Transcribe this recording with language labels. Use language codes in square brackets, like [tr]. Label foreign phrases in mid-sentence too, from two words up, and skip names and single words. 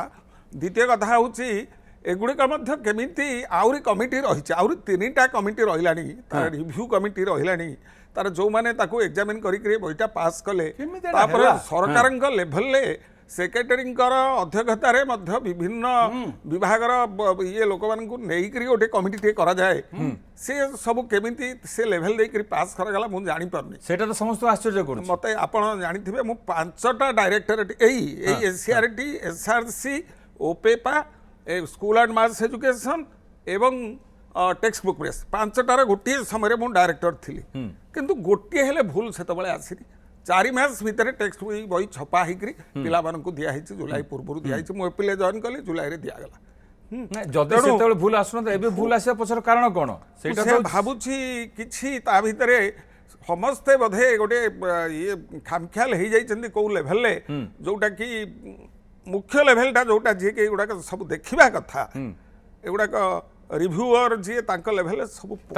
[or] ଦ୍ୱିତୀୟ କଥା ହେଉଛି ଏଗୁଡ଼ିକ ମଧ୍ୟ କେମିତି ଆହୁରି କମିଟି ରହିଛି ଆହୁରି 3ଟା କମିଟି ରହିଲାଣି ତାର [en] review committee [or] ରହିଲାଣି ତାର ଯେଉଁମାନେ ତାକୁ ଏକ୍ଜାମିନ୍ କରିକି ବହିଟା ପାସ୍ କଲେ ତାପରେ ସରକାରଙ୍କ ଲେଭେଲରେ ସେକ୍ରେଟାରୀଙ୍କର ଅଧ୍ୟକ୍ଷତାରେ ମଧ୍ୟ ବିଭିନ୍ନ ବିଭାଗର ଇଏ ଲୋକମାନଙ୍କୁ ନେଇକରି ଗୋଟେ କମିଟିଟିଏ କରାଯାଏ ସେ ସବୁ କେମିତି ସେ ଲେଭେଲ ଦେଇକରି ପାସ୍ କରାଗଲା ମୁଁ ଜାଣିପାରୁନି ସେଇଟା ତ ସମସ୍ତଙ୍କୁ ଆଶ୍ଚର୍ଯ୍ୟ କରୁଛି। ମୋତେ ଆପଣ ଜାଣିଥିବେ ମୁଁ 5ଟା ଡାଇରେକ୍ଟରେଟ୍ ଏଇ SCERT SRC OPEPA ସ୍କୁଲ ଆଣ୍ଡ ମାସ୍ ଏଜୁକେସନ୍ ଏବଂ টেক্সট বুক প্রেস 5ଟାର ଗୋଟିଏ ସମୟରେ ମୁଁ ଡାଇରେକ୍ଟର ଥିଲି କିନ୍ତୁ ଗୋଟିଏ ହେଲେ ଭୁଲ ସେତେବେଳେ ଆସିନି। 4 ମାସ ଭିତରେ ଟେକ୍ସଟ ବହି ଛପା ହେଇକରି ପିଲାମାନଙ୍କୁ ଦିଆହେଇଛି ଜୁଲାଇ ପୂର୍ବରୁ ଦିଆହେଇଛି ମୁଁ ଏପ୍ରିଲରେ ଜଏନ୍ କଲି ଜୁଲାଇରେ ଦିଆଗଲା। ଯଦି ସେତେବେଳେ ଭୁଲ ଆସୁନଥିଲା ଏବେ ଭୁଲ ଆସିବା ପଛର କାରଣ କ'ଣ ସେଇଟା ସେ ଭାବୁଛି କିଛି ତା ଭିତରେ ସମସ୍ତେ ବୋଧେ ଗୋଟେ ଇଏ ଖାମଖିଆଲ ହେଇଯାଇଛନ୍ତି କୋଉ ଲେଭେଲରେ ଯୋଉଟା କି ମୁଖ୍ୟ ଲେଭେଲଟା ଯୋଉଟା ଯିଏକି ଏଗୁଡ଼ାକ ସବୁ ଦେଖିବା କଥା ଏଗୁଡ଼ାକ ରିଭ୍ୟୁଅର ଯିଏ ତାଙ୍କ ଲେଭେଲରେ ସବୁ